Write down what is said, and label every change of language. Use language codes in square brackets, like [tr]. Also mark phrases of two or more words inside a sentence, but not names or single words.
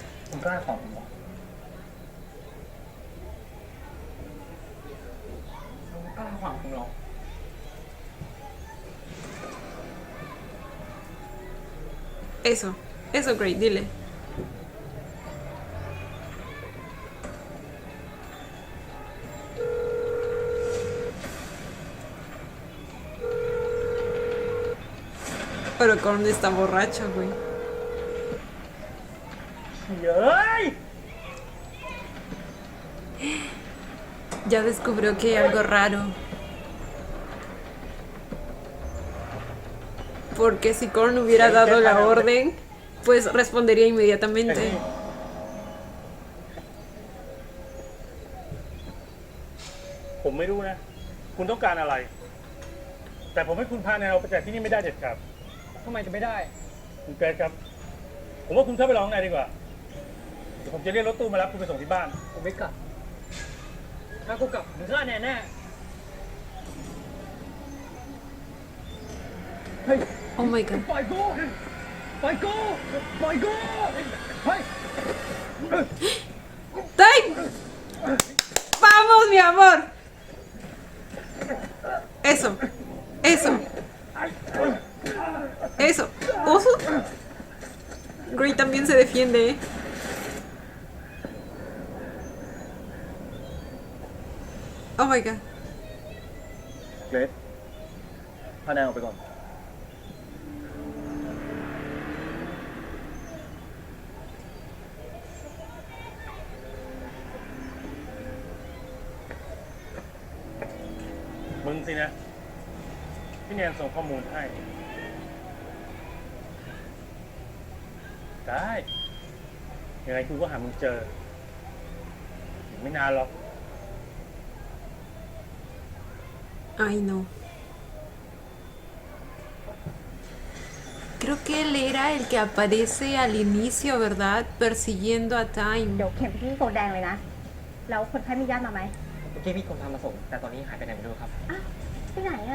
[th] คุณกล้าของผมเหรอคุณกล้าขวางผมเหรอ [es] Eso, Great, dile. Pero Korn está borracho, güey. [th] เย้ย [es] Ya descubrió que hay algo raro. Porque si Korn hubiera dado la orden, pues respondería inmediatamente. [th] ผมไม่รู้นะ คุณต้องการอะไร แต่ผมให้คุณพาแนวไปจากที่นี่ไม่ได้เด็ดขาดทำไมจะไม่ได้ คุณเกรซครับ ผมว่าคุณเข้าไปร้องในดีกว่า เดี๋ยวผมจะเรียกรถตู้มารับคุณไปส่งที่บ้าน ผมไม่กลับ ถ้ากูกลับมึงฆ่าแน่แน่เฮ้ย [en] Oh my god. [th] ปล่อยกู ปล่อยกู ปล่อยกู เฮ้ย [es] ¡Tay! ¡Vamos, mi amor! Eso. Eso. Eso. ¿Oso? Gray también se defiende, ¿eh? [en] Oh my god. [th] เกรซพาแนนออกไปก่อน มึงสินะ พี่แนนส่งข้อมูลให้ ได้ ยังไงกูก็หามึงเจอ ไม่นานหรอก [es] Ay, no. Creo que él era el que aparece al inicio, ¿verdad? Persiguiendo a [th] เดี๋ [es] Time. [th] ยวเข็มที่โซนแดงเลยนะ แล้วคนไข้มีญาติมาไหม เมื่อกี้มีคนทำมาส่ง แต่ตอนนี้หายไปไหนไม่รู้ครับ อ่ะไปไหนอ่ะ